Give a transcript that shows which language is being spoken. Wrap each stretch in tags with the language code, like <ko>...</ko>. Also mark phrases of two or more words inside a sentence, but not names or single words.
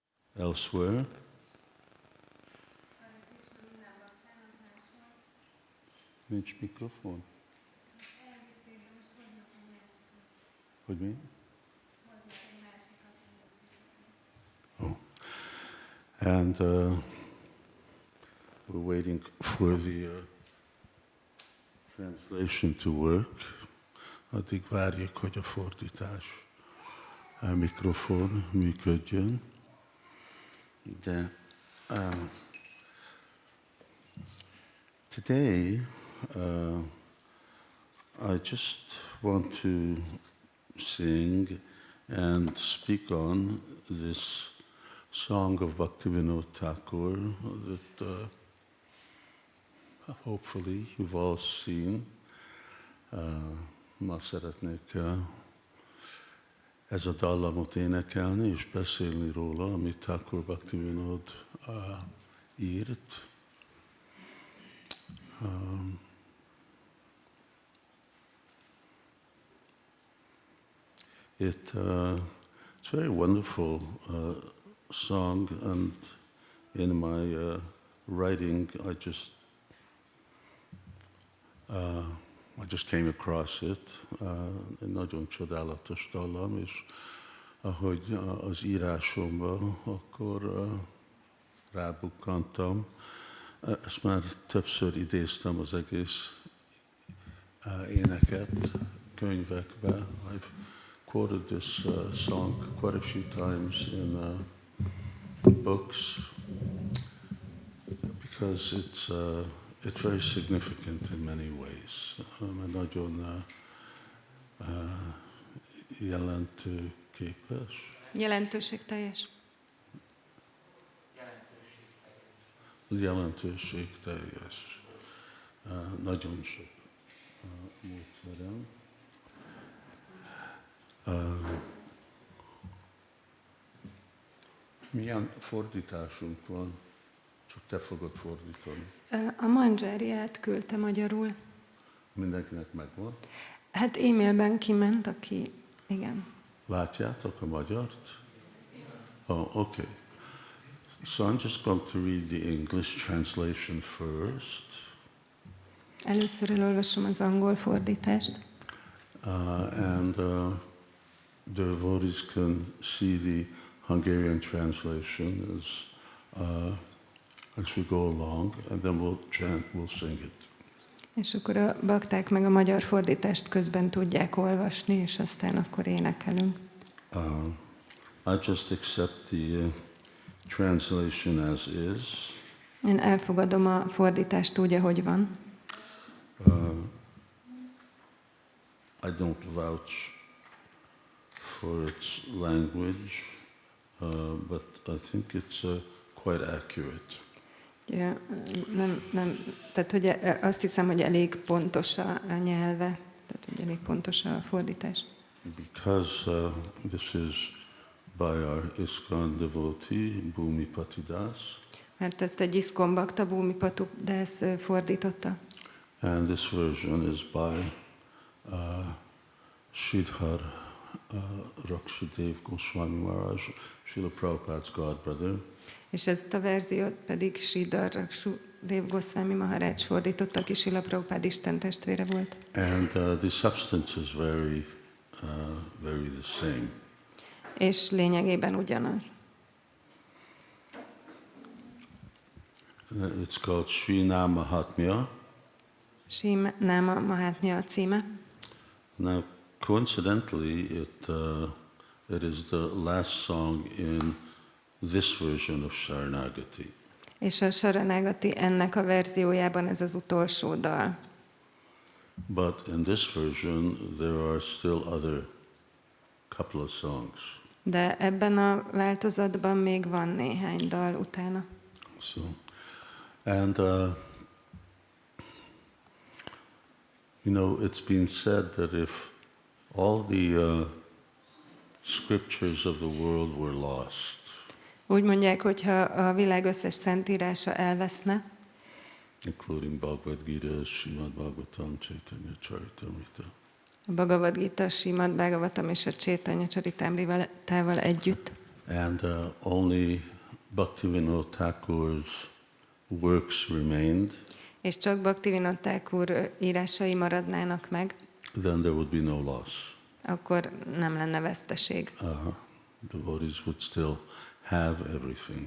<hu>elsewhere. Nincs mikrofon. Hogy mi? Oh.</hu> <en>And we're waiting for the translation to work.</en> <hu>Addig várjuk, hogy a fordítás, a mikrofon működjön.</hu> <en>De today I just want to sing and speak on this song of Bhaktivinoda Thakur that hopefully you've all seen.</en> <hu>Ma szeretnék ez a dallamot énekelni és beszélni róla, amit Thakur Bhaktivinoda írt.</hu> <en>It's a very wonderful song, and in my writing, I just came across it.</en> <hu>Egy nagyon csodálatos dallam, és ahogy az írásomban, akkor rábukkantam. Ezt már többször idéztem az egész éneket könyvekbe.</hu> <en>I've quoted this song quite a few times in books because it's very significant in many ways.</en> <hu>Nagyon jelentőképes. Jelentőségteljes. Jelentőségteljes. Nagyon sok módszerem. Milyen fordításunk van? Csak te fogod fordítani. A Mandzsáriát küldte magyarul. Mindenkinek megvan? Hát e-mailben kiment, aki... Igen. Látjátok a magyart?</hu> <en>Oh, okay. So I'm just going to read the English translation first.</en> <hu>Először elolvasom az angol fordítást.</hu> <en>And devotees can see the Hungarian translation as we go along, and then we'll chant, we'll sing it.</en> <hu>És akkor a bakták meg a magyar fordítást közben tudják olvasni, és aztán akkor énekelünk.</hu> <en>I just accept the translation as is.</en> <hu>Én elfogadom a fordítást úgy, ahogy van.</hu> <en>I don't vouch for its language, but I think it's quite accurate.</en> <hu>Ja, tehát hogy azt hiszem, hogy elég pontos a nyelve, tehát hogy elég pontos a fordítás.</hu> <en>Because this is by our ISKCON devotee, Bhumipati Das.</en> <hu>Mert ezt egy ISKCON bakta, Bhumipati Das fordította.</hu> <en>And this version is by Śivarāma Rakshadev Goswami Maharaj, Srila Prabhupada's godbrother.</en> <hu>És ezt a verziót pedig Śivarāma Rakshadev Goswami Maharaj fordította, aki Srila Prabhupád Isten testvére volt.</hu> <en>And the substance is very the same.</en> <hu>És lényegében ugyanaz.</hu> <en>It's called Nāma-Māhātmya.</en> <hu>Nāma-Māhātmya a címe.</hu> <en>Now, coincidentally, it is the last song in this version of Sharanagati.</en> <hu>És a Sharanagati ennek a verziójában ez az utolsó dal.</hu> <en>But in this version, there are still other couple of songs.</en> <hu>De ebben a változatban még van néhány dal utána.</hu> <en>So, and you know, it's been said that if all the scriptures of the world were lost,</en> <hu>úgy mondják, hogy ha a világ összes szentírása elveszne,</hu> <en>including Bhagavad Gita, Srimad Bhagavatam, Chaitanya Charitamrita,</en> <hu>a Bhagavad Gita, Srimad Bhagavatam és a Chaitanya Charitamritával együtt,</hu> <en>and only Bhaktivinoda Thakur's works remained,</en> <hu>és csak Bhaktivinoda Thakur írásai maradnának meg,</hu> <en>then there would be no loss.</en> <hu>akkor nem lenne veszteség.</hu> <en>Devotees would still have everything.</en>